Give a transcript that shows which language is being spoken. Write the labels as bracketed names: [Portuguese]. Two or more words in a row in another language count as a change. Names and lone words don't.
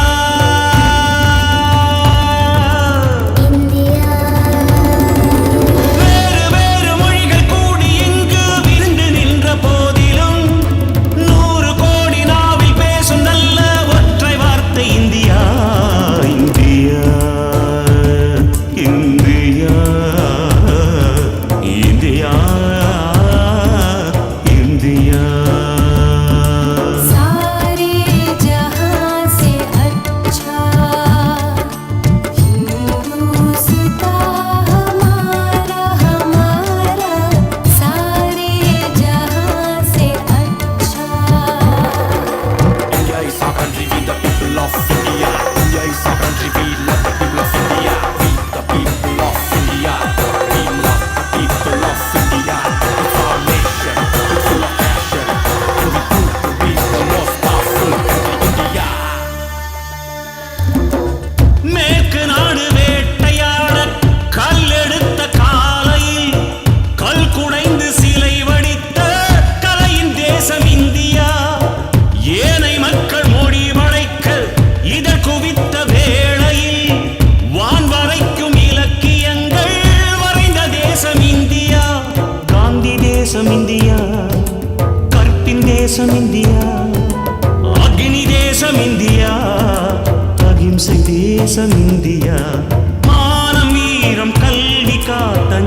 [Tamil] வேறு வேறு மொழிகள் கூடி இங்கு விருந்து நின்ற போதிலும் 100 கோடி நாவில் பேசும் நல்ல ஒற்றை வார்த்தை இந்தியா இந்தியா இந்தியா இந்தியா இந்தியா [Hindi] सारे जहां से अच्छा हिंदुस्तान हमारा हमारा सारे जहां से अच्छा [English] India is our country, we the people of India. India is our country, we love the people of India. We the people of India. We love the people of India. It's our nation, it's full of passion. And we prove to be the most powerful country, India. [Tamil] மேற்கு நாடு வேட்டையாட கல்லெடுத்த காலையில் கல் குடைந்து சிலை வடித்த கலையின் தேசம் இந்தியா ஏனை மக்கள் மொழி வளைக்க இதழ் குவித்த வேளையில் வான் வரைக்கும் இலக்கியங்கள் வரைந்த தேசம் இந்தியா காந்தி தேசம் இந்தியா கற்பின் தேசம் இந்தியா அக்னி தேசம் இந்தியா அகிம்சை தேசம் இந்தியா மானம் வீரம் கல்வி காத்த